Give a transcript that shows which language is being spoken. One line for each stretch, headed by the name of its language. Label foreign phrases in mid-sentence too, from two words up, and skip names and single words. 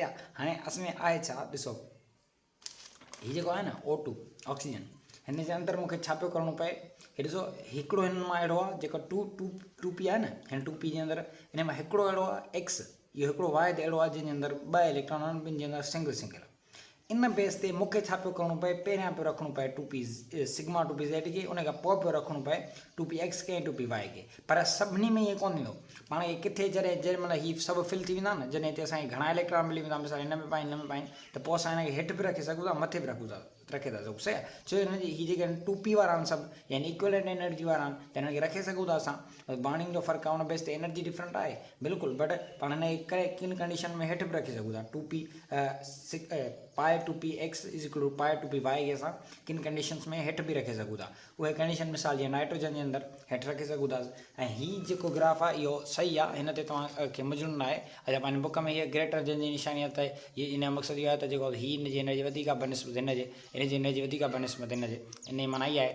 Sindhi: हाणे असल में आहे छा, ॾिसो हीअ जेको आहे न O2 ऑक्सीजन, हिन जे अंदरि मूंखे छा पियो करिणो पए, हे ॾिसो हिकिड़ो हिन मां अहिड़ो आहे जेको 2p आहे न, हिन 2p जे अंदरि हिन मां हिकिड़ो अहिड़ो आहे x, इहो हिकिड़ो y ते अहिड़ो आहे जंहिंजे अंदरि ॿ इलेक्ट्रॉन आहिनि, ॿिनि जे अंदरि सिंगल सिंगल। इन बेस ते मूंखे छा पियो करिणो पए, पहिरियां पियो रखिणो पए 2p सिग्मा 2pz खे, उन खां पोइ पियो रखिणो पए 2px खे ऐं 2py खे। पर सभिनी में ईअं कोन थींदो, पाण खे किथे जेॾी महिल हीअ सभु फिल थी वेंदा न, जॾहिं हिते असांखे घणा इलेक्ट्रॉन मिली वेंदा, मिसाल हिन में पाइनि हिन में पाइनि, त पोइ असां हिनखे हेठि बि रखी सघूं था, मथे बि रखे था सघूं। सही आहे, छो हिन जी हीअ जेके 2p वारा आहिनि सभु, यानी इक्वलेंट एनर्जी वारा आहिनि, त हिनखे रखे सघूं था असां। बार्निंग जो फ़र्क़ु आहे, उन बेस ते एनर्जी डिफरेंट आहे बिल्कुलु, बट पाण हिन करे किन कंडीशन में हेठि बि रखी सघूं था। 2p पाए 2px
English: is equal to
Sindhi: पाए 2py खे असां किन कंडीशन्स में हेठि बि रखे सघूं था। उहे कंडीशन मिसाल जीअं नाइट्रोजन जे अंदरि हेठि रखे सघूं था। ऐं हीअ जेको ग्राफ आहे इहो सही आहे, हिन ते तव्हांखे मुजरिम न आहे। अच्छा पंहिंजी बुक में हीअ ग्रेटर जंहिंजी निशानी आहे, त हीअ इन जो मक़सदु इहो आहे त जेको हीअ हिन जी एनर्जी वधीक आहे बनिस्बत हिन जे, इन जी एनर्जी वधीक आहे बनिस्बत हिन जे, इन जी माना इहा आहे।